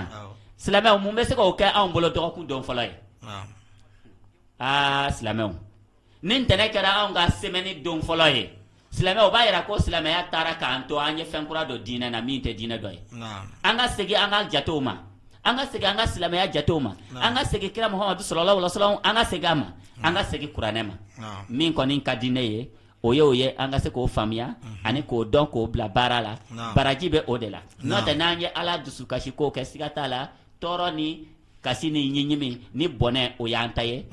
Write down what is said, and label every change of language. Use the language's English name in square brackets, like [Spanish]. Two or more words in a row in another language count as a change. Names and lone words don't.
[Bambara] Silamɛw, mun bɛ se k'o kɛ anw bolo dɔgɔkun don fɔlɔ ye? Silamɛw, ni ntɛnɛn kɛra anw ka semaine don fɔlɔ ye, silamɛw, o b'a jira ko silamɛya taara k'an to an ye fɛn kura dɔ diinɛ na min tɛ diinɛ dɔ ye. An ka segin an ka jatew ma, an ka segin an ka silamɛya jatew ma, an ka segin kira Muhamadu [Arabic] صلى الله عليه وسلم, [Bambara] an ka segin a ma, an ka segin kuranɛ ma. Min kɔni ka di ne ye, o ye an ka se k'o faamuya ani k'o dɔn k'o bila baara la. Baraji bɛ o de la. N'o tɛ n'an ye Ala dusukasi ko kɛ, siga t'a la tɔɔrɔ ni kasi ni ɲiɲimi ni bɔnɛ o y'an ta ye.